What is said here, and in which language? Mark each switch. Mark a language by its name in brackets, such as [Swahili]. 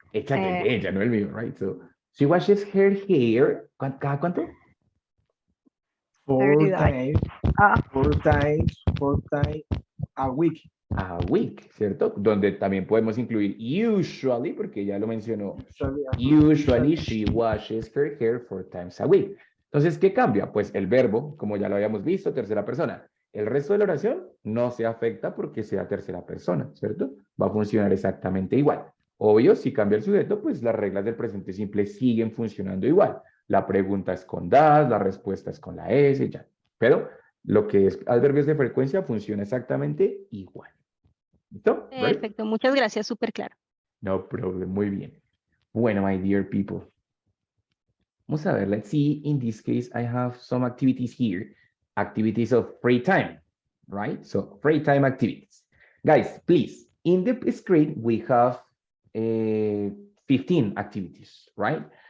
[Spanish] Exacto, el de ella, no el mío, right? [English] So, she washes her hair. [Spanish] ¿Cada cuánto? [English] 4 times. 4 times a week. A week, ¿cierto? [Spanish] Donde también podemos incluir usually, porque ya lo mencionó. [English] Usually she washes her hair 4 times a week. [Spanish] Entonces, ¿qué cambia? Pues el verbo, como ya lo habíamos visto, tercera persona. El resto de la oración no se afecta porque sea tercera persona, ¿cierto? Va a funcionar exactamente igual. Obvio, si cambia el sujeto, pues las reglas del presente simple siguen funcionando igual. La pregunta es con das, la respuesta es con la S, ya. Pero lo que es adverbios de frecuencia funciona exactamente igual. ¿Listo? Perfecto, muchas gracias, súper claro. [English] No problem, [Spanish] muy bien. Bueno, [English] my dear people. [Spanish] Vamos a ver, [English] let's see, in this case, I have some activities here. Activities of free time, right? So, free time activities. Guys, please, in the screen, we have 15 activities, right?